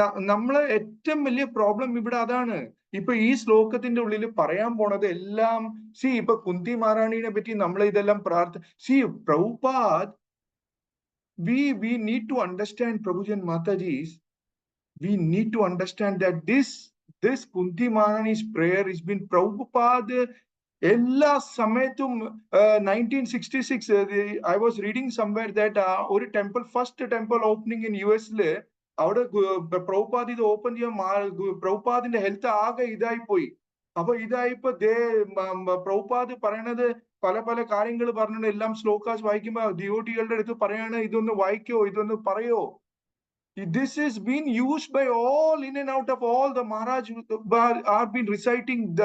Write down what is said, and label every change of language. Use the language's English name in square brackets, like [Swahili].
[Malayalam] നമ്മളെ ഏറ്റവും വലിയ പ്രോബ്ലം ഇവിടെ അതാണ്. ഇപ്പൊ ഈ ശ്ലോകത്തിന്റെ ഉള്ളിൽ പറയാൻ പോണത് എല്ലാം ഇപ്പൊ കുന്തി മഹാറാണിയെ പറ്റി നമ്മൾ ഇതെല്ലാം [English] Prabhupada, we need to understand, Prabhujan Mataji's, we need to understand that this Kunti Maharani's prayer has been Prabhupada [Malayalam] എല്ലാ സമയത്തും [English] 1966 I was reading somewhere that ഒരു temple first temple opening in US [Malayalam] അവിടെ പ്രഭുപാദ് ഇത് ഓപ്പൺ ചെയ്യാൻ പ്രഭുപാദിന്റെ health ആകെ ഇതായി പോയി. അപ്പൊ ഇതായിപ്പോ പ്രഭുപാദ് പറയണത് പല പല കാര്യങ്ങൾ പറഞ്ഞിട്ട് എല്ലാം ശ്ലോകാസ് വായിക്കുമ്പോ ഡിവോട്ടികളുടെ അടുത്ത് പറയാണ് ഇതൊന്ന് വായിക്കോ, ഇതൊന്ന് പറയോ. [English] This is being used by all in and out of all the Maharaj are been reciting.